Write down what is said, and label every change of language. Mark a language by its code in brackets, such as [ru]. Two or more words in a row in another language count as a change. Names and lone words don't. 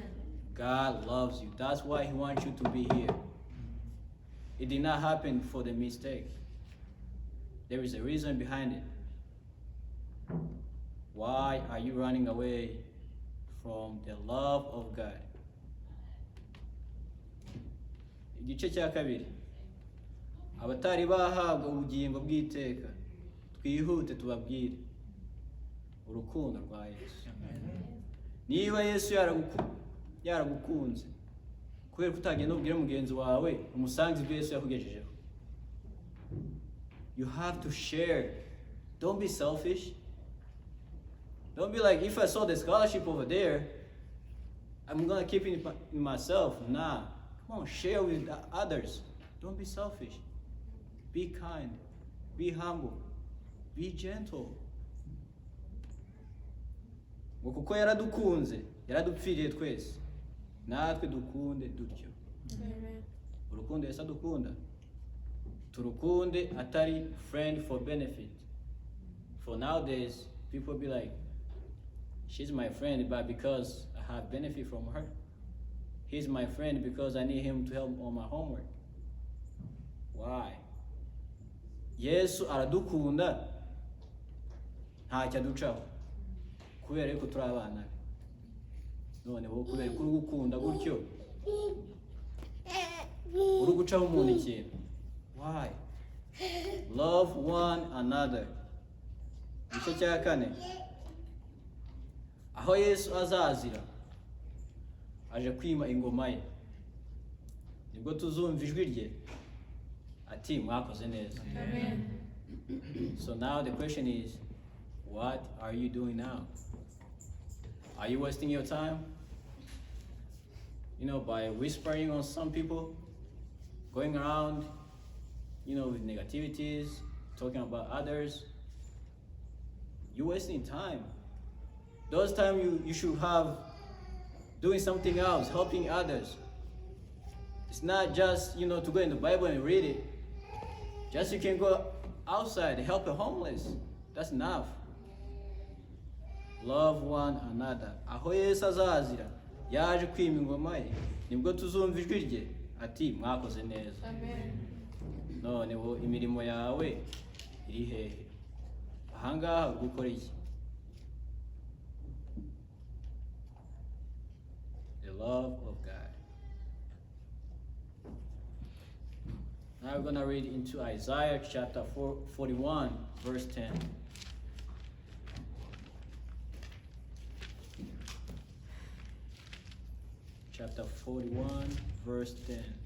[en] God loves you. That's why He wants you to be here. It did not happen for the mistake. There is a reason behind it. Why are you running away from the love of God? [rw] Igice cya kabiri. Abatari bahabwa ubugingo bw'iteka. Twihute tubabwire urukundo rwa Yesu. Niba Yesu yaragukunze kubera kutagenda ubwire mugenzi wawe umusangize ibyo Yesu yakugejejeho. [en] You have to share. Don't be selfish. Don't be like, if I saw the scholarship over there, I'm gonna keep it in myself. Nah, come on, share with others. Don't be selfish. Be kind. Be humble. Be gentle. [rw] ngo kuko yaradukunze yaradupfiriye twese natwe dukunde dutyo. Urukundo Yesu adukunda turukunde atari [en] friend for benefit. For nowadays people be like, she's my friend but because I have benefit from her. He's my friend because I need him to help on my homework. Why? [rw] Yesu aradukunda ntacyo aducaho kubera yuko turi abana be. None wowe kubera ko urugukunda gutyo uri gucaho umuntu ikintu. [en] Why? Love one another. [rw] Igice cya 4 aho Yesu azazira aje kwima ingoma ye nibwo tuzumva ijwi rye ati mwakoze neza. Amen. [en] So now the question is, what are you doing now? Are you wasting your time? By whispering on some people, going around, with negativities, talking about others. You're wasting time. Those time you should have doing something else, helping others. It's not just, to go in the Bible and read it. Just you can go outside and help the homeless. That's enough. Love one another. [rw] Aho Yesu azazira yaje kwima ingoma ye nibwo tuzumva ijwi rye ati mwakoze neza. Amen. None wo imirimo yawe iri hehe? Ahangaha gukora iki? [en] The love of God. Now we're going to read into Isaiah chapter 41, verse 10. Chapter 41, verse 10.